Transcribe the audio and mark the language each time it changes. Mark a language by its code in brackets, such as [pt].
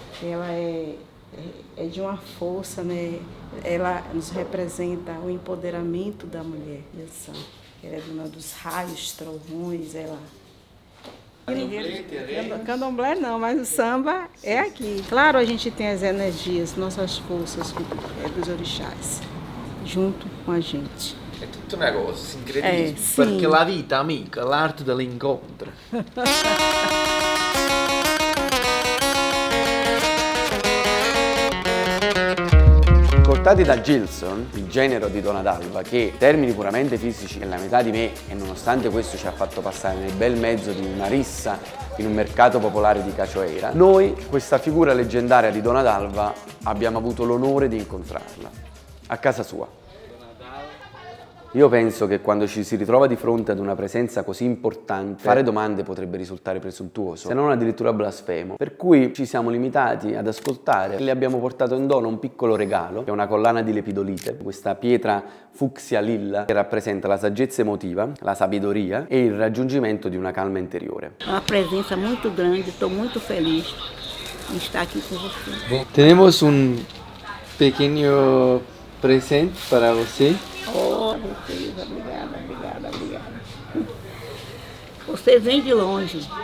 [pt] Ela é de uma força, né? Ela nos representa o empoderamento da mulher. Ela é dona dos raios, trovões, ela... Candomblé não, mas o samba é aqui. Claro, a gente tem as energias, nossas forças dos orixás, junto com a gente. [it] È tutta una cosa, sincretismo, perché la vita, amica, l'arte dell'incontro. Portati da Gilson, il genero di Dona Dalva, che in termini puramente fisici è la metà di me e nonostante questo ci ha fatto passare nel bel mezzo di una rissa in un mercato popolare di Cachoeira, noi questa figura leggendaria di Dona Dalva abbiamo avuto l'onore di incontrarla a casa sua. Io penso che quando ci si ritrova di fronte ad una presenza così importante, fare domande potrebbe risultare presuntuoso, se non addirittura blasfemo. Per cui ci siamo limitati ad ascoltare e le abbiamo portato in dono un piccolo regalo, che è una collana di lepidolite, questa pietra fucsia lilla che rappresenta la saggezza emotiva, la sabedoria e il raggiungimento di una calma interiore. [pt] Uma presença muito grande, estou muito feliz em estar aqui com você. [es] Tenemos un pequeño presente para [pt] você. Oh, obrigada, obrigada, obrigada. Você vem de longe.